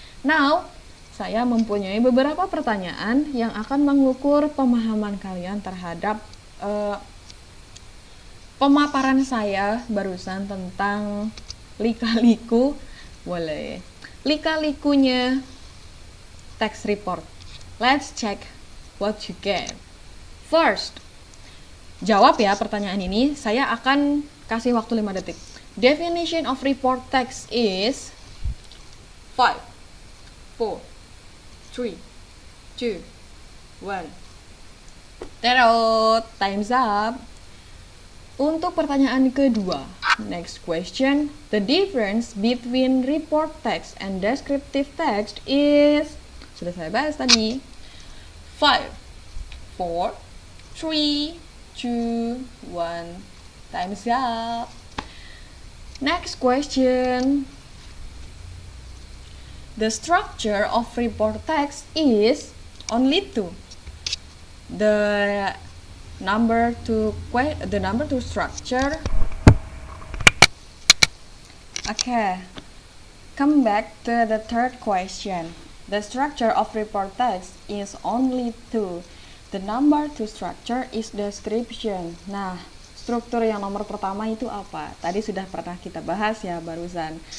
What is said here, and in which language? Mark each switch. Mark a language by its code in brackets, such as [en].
[id] Now, saya mempunyai beberapa pertanyaan yang akan mengukur pemahaman kalian terhadap pemaparan saya barusan tentang lika-liku, boleh, lika-likunya text report. [en] Let's check what you get. First, [id] jawab ya pertanyaan ini. Saya akan kasih waktu 5 detik. [en] Definition of report text is 5, 4, 3, 2, 1. Terot, time's up. [id] Untuk pertanyaan kedua, [en] next question. The difference between report text and descriptive text is, [id] sudah saya bahas tadi. [en] 5, 4, 3, 2, 1. Time's up. Next question. The structure of report text is only 2. The number two structure. Okay. Come back to the third question. The structure of report text is only 2. The number two structure is description. [id] Nah, struktur yang nomor pertama itu apa? Tadi sudah pernah kita bahas ya barusan.